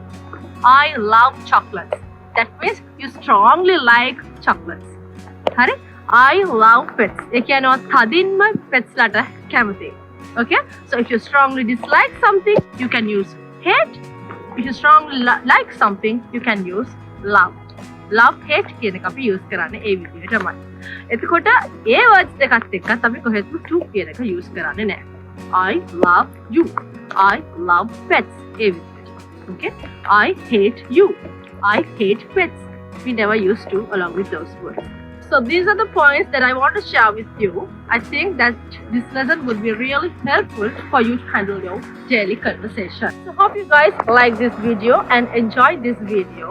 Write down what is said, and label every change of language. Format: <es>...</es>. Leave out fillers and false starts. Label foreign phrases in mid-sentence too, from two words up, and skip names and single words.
<en>I love chocolates. That means you strongly like chocolates. හරි? I love pets.</en> <si>ඒ කියන්නේ තදින්ම pets ලට කැමති.</si> <en>Okay? So if you strongly dislike something, you can use hate. If you strongly like something, you can use love. Love, hate</en> <si>කියන එක අපි use කරන්නේ ඒ විදිහටමයි. එතකොට ඒ words දෙකත් එක්කත් අපි කොහෙත්ම to කියන එක use කරන්නේ නැහැ.</si> <en>I love you. I love pets.</en> <si>ඒ විදිහට.</si> <en>Okay? I hate you. I hate pets. We never use to along with those words. So these are the points that I want to share with you. I think that this lesson would be really helpful for you to handle your daily conversation. So hope you guys like this video and enjoyed this video.</en>